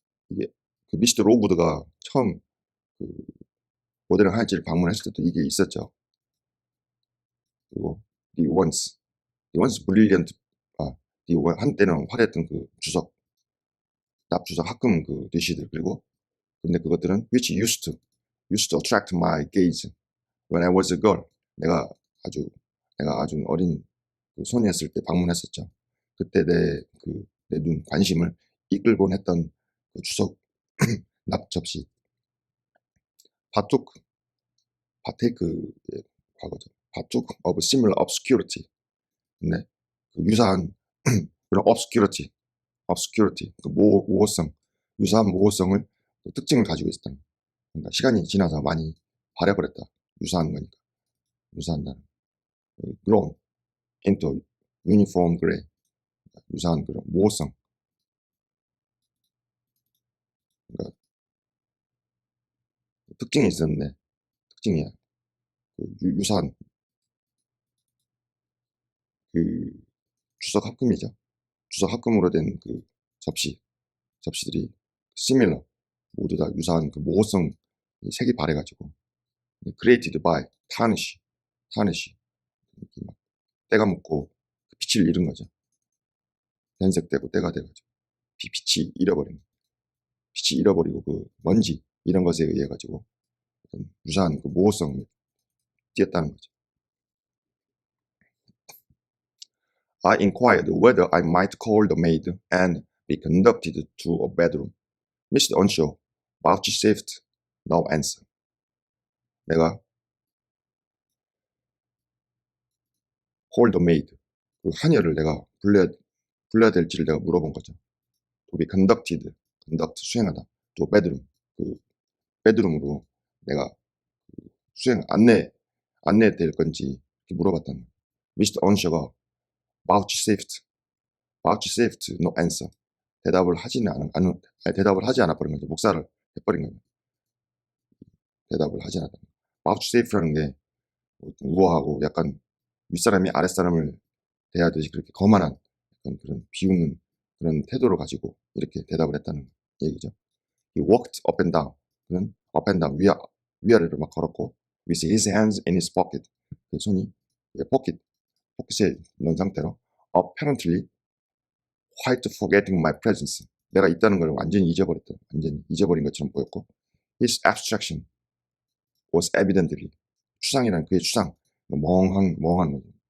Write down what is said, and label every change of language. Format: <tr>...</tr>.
<ko>이게 그 미스터 로우드가 처음 그 모델링 하이지를 방문했을 때도 이게 있었죠. 그리고</ko> <en>the once brilliant</en> <ko>한때는 화려했던 그 납주석 합금 그 디시들. 그리고 근데 그것들은</ko> <en>which used to attract my gaze when I was a girl.</en> <ko>내가 아주 어린 그 소녀였을 때 방문했었죠. 그때 내 눈 관심을 이끌곤 했던 그 주석 납 접시. 파테이크의 과거죠.</ko> <en>partook of similar obscurity.</en> <ko>근데 그 유사한 그런 obscurity 그 모호성, 유사한 모호성을 그 특징을 가지고 있었다. 그러니까 시간이 지나서 많이 바래버렸다. 유사한 거니까. 유사한다는.</ko> <en>grown into uniform gray.</en> <ko>유사한 그런 모호성. 그러니까 특징이 있었는데, 특징이야. 유사한, 그, 주석 합금이죠. 주석 합금으로 된 그 접시들이 similar, 모두 다 유사한 그 모호성, 색이 바래가지고,</ko> <en>created by tarnish,</en> <ko>이렇게 막 때가 묻고 빛을 잃은 거죠. 변색되고 때가 돼가지고 빛이 잃어버린, 빛이 잃어버리고 그 먼지 이런 것에 의해 가지고 유사한 그 모호성을 띄었다는 거죠.</ko> <en>I inquired whether I might call the maid and be conducted to a bedroom. Mr. Earnshaw vouchsafed no answer.</en> <ko>내가</ko> <en>call the maid,</en> <ko>그 하녀를 내가 불러야 될지를 내가 물어본 거죠.</ko> <en>To be conducted, conduct</en> <ko>수행하다.</ko> <en>to a bedroom,</en> <ko>그 베드룸으로 내가 수행 안내될 건지 물어봤다는 거예요.</ko> <en>Mr. Earnshaw가 vouchsafed no answer.</en> <ko>대답을 하지 않아버린 거죠. 목사를 해버린 거예요. 대답을 하지 않았다. vouchsafe라는 게 우아하고 약간 윗사람이 아랫사람을 대하듯이 그렇게 거만한 약간 그런 비웃는 그런 태도를 가지고 이렇게 대답을 했다는 얘기죠.</ko> <en>He walked up and down.</en> <ko>그는</ko> <en>up and down,</en> <ko>위아래로 막 걸었고,</ko> <en>with his hands in his pocket.</en> <ko>그 손이 포켓에 넣은 상태로,</ko> <en>apparently quite forgetting my presence.</en> <ko>내가 있다는 걸 완전히 잊어버린 것처럼 보였고,</ko> <en>his abstraction was evidently,</en> <ko>추상이란 그의 추상, 멍한 거죠.</ko>